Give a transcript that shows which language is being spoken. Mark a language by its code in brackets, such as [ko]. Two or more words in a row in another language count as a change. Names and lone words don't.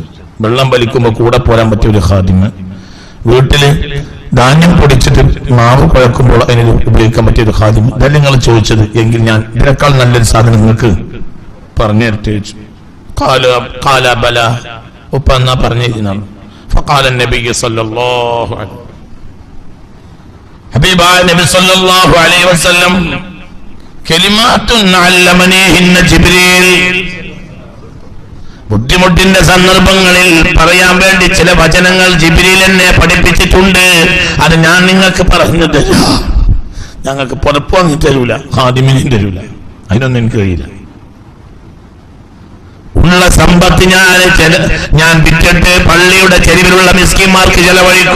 [ml] വെള്ളം വലിക്കുമ്പോൾ കൂടെ പോരാൻ പറ്റിയ ഒരു ഖാദിമ്, വീട്ടില് ധാന്യം പൊടിച്ചിട്ട് മാവ് കുഴക്കുമ്പോൾ അതിന് ഉപയോഗിക്കാൻ പറ്റിയ ഒരു ഖാദിമ്, ഇതല്ല നിങ്ങൾ ചോദിച്ചത്. എങ്കിൽ ഞാൻ ഇതിനേക്കാൾ നല്ലൊരു സാധനം നിങ്ങൾക്ക് പറഞ്ഞു തരട്ടെ ചോദിച്ചു. [ar] قال بلى, [ml] ഉപ്പ എന്നാ പറഞ്ഞിരുന്നാണ്. [ar] فقال النبي صلى الله عليه حبيب النبي صلى الله عليه وسلم كلمات علمنيهن جبريل. [ml] ബുദ്ധിമുട്ടിന്റെ സന്ദർഭങ്ങളിൽ പറയാൻ വേണ്ടി ചില വചനങ്ങൾ ജിബ്രീൽ എന്നെ പഠിപ്പിച്ചിട്ടുണ്ട്. അത് ഞാൻ നിങ്ങൾക്ക് പറഞ്ഞു തരാം. ഞങ്ങൾക്ക് പുറപ്പ് വാങ്ങി തരൂല, ഖാദിമിനും തരൂല, അതിനൊന്നും എനിക്ക് കഴിയില്ല. ഉള്ള സമ്പത്ത് ഞാൻ വിറ്റിട്ട് പള്ളിയുടെ ചെരുവിലുള്ള മിസ്കിന്മാർക്ക് ചെലവഴിക്കും.